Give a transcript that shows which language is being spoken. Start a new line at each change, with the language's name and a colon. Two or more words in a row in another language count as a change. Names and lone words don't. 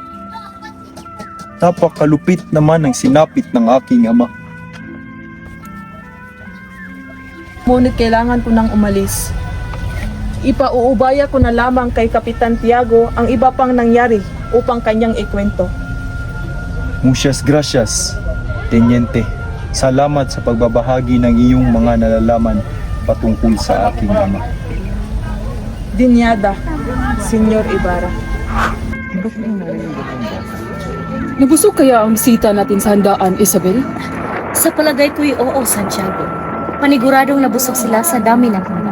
Filipino: Napakalupit naman ang sinapit ng aking ama. Ngunit kailangan ko nang umalis. Ipauubaya ko na lamang kay Kapitan Tiago ang iba pang nangyari upang kanyang ikwento.
Spanish: Muchas gracias, Teniente.
Filipino: Salamat sa pagbabahagi ng iyong mga nalalaman patungkol sa aking ama.
Spanish: Dinyada, Senyor Ibarra.
Filipino: Nabusog kaya ang bisita natin sa handaan, Isabel? Sa palagay ko'y oo, Santiago. Paniguradong nabusog sila sa dami ng handa.